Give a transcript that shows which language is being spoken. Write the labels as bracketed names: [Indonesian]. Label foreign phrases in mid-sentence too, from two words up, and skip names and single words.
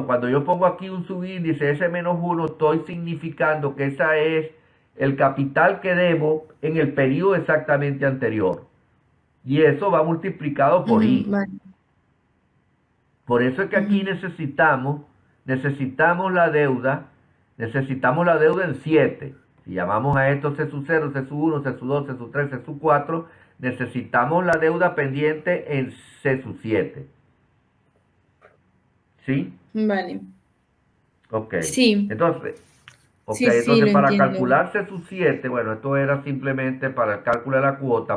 [Spanish] Cuando yo pongo aquí un subíndice S-1, estoy significando que esa es el capital que debo en el periodo exactamente anterior. Y eso va multiplicado por Ujú, I. vale. Por eso es que aquí Ujú. necesitamos necesitamos la deuda en 7. Si llamamos a esto C sub 0, C sub 1, C sub 2, C sub 3, C sub 4, necesitamos la deuda pendiente en C sub 7. ¿Sí? Vale. Ok. Sí, Entonces, ok, sí, sí, entonces lo para entiendo. calcular C sub 7, bueno, esto era simplemente para el cálculo de la cuota.